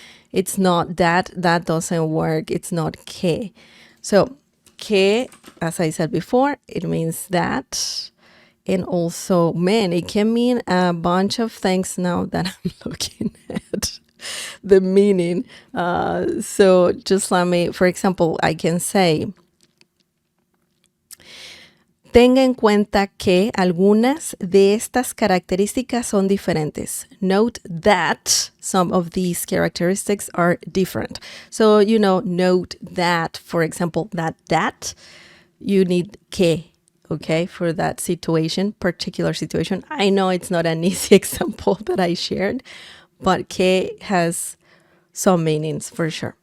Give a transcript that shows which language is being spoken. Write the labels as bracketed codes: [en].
[en] It's not that doesn't work. It's not que. So que, as I said before, it means that. And also, man, it can mean a bunch of things now that I'm looking at the meaning. So just let me, for example, I can say, [es] tenga en cuenta que algunas de estas características son diferentes. [en] Note that some of these characteristics are different. So, note that, for example, that you need que, okay, for that situation, particular situation. I know it's not an easy example that I shared, but que has some meanings for sure.